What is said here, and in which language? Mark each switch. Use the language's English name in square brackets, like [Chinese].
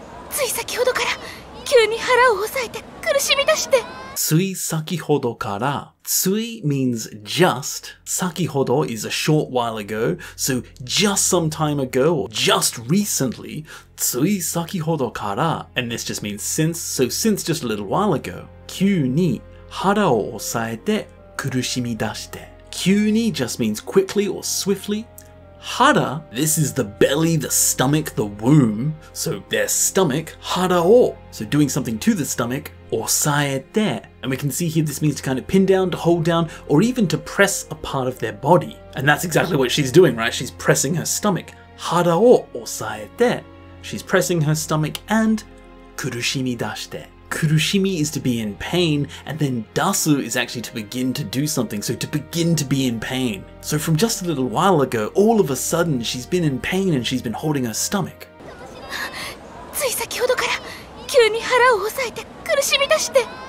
[Japanese] つい先ほどから急に腹を押さえて苦しみ出して。 Tsui sakihodo kara. [English] Tsui means just. Sakihodo is a short while ago. So just some time ago or just recently. [Japanese] Tsui sakihodo kara. [English] And this just means since. So since just a little while ago. [Japanese] Kyū ni hara o osaete kurushimi dashite. [English] Kyuni just means quickly or swiftly. Hara, this is the belly, the stomach, the womb. So their stomach, hara o. So doing something to the stomach, osaete. And we can see here this means to kind of pin down, to hold down, or even to press a part of their body. And that's exactly what she's doing, right? She's pressing her stomach. [Japanese] Hara o osaete. [English] She's pressing her stomach and [Japanese] kurushimi dashite. [English] Kurushimi is to be in pain, and then dasu is actually to begin to do something, so to begin to be in pain. So from just a little while ago, all of a sudden she's been in pain and she's been holding her stomach. [Japanese] つい先ほどから急に腹を押さえて苦しみ出して。